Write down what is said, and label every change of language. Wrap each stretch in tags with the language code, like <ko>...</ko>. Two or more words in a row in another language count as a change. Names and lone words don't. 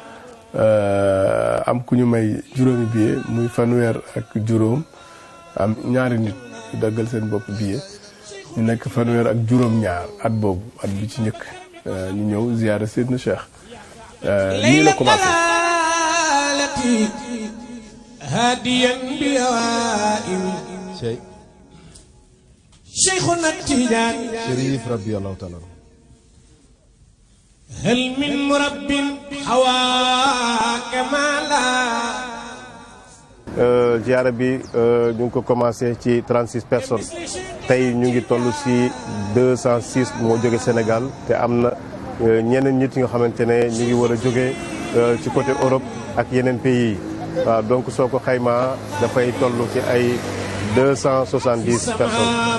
<wo>am ku ñu may juróomi billet muy fanweer ak juróom am ñaari nit yu daggal seen bopp billet ñu nekk fanweer ak juróom ñaar at boobu at bi ci njëkk ñu ñëw ziyaara Seydina Cheikh nii la commencé</wo> <ar>هاديا بأوائل شيخنا التيجاني Chérif رضي الله تعالى عنه هل من مرب حواك مالا</ar> <wo>ziyaara bi ñu ngi ko commencé ci 36 personnes tey ñu ngi toll si 206 moo jóge Sénégal te am na ñeneen nit yi nga xamante ne ñu ngi war a jóge ci côté Europe ak yeneen pays yi waaw donc soo ko xaymaa dafay toll ci ay 270 personnes.</wo>